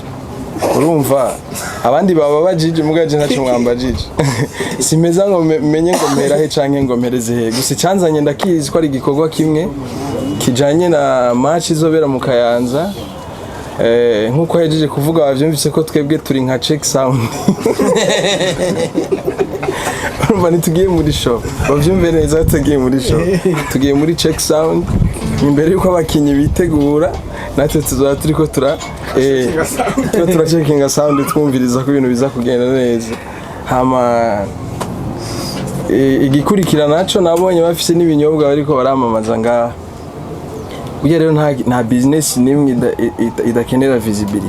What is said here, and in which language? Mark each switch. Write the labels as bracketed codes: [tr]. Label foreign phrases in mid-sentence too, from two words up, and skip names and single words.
[rn] Urumva abandi baba bajije mugaje ntaco mwambajije. Simeza ngo menye ngo mpera he canke ngo mpereze he. Gusa cyanzanye ndakizi ko ari igikorwa kimwe kijanye na match izobera mu Kayanza. Nkuko yajeje kuvuga bavyumvise ko twebwe turi nka [en] check sound. [rn] Urumva nitugiye muri show bavyumve neza tugiye muri show tugiye muri [en] check sound [rn] imbere yuko abakinyi bitegura natwe tuzoba turiko turacheckinga sound twumviriza ko ibintu biza kugenda neza. Hama igikurikira naco nabonye bafise n'ibinyobwa bariko baramamaza ngaha. Uye rero nta business nimwe idakenera visibility.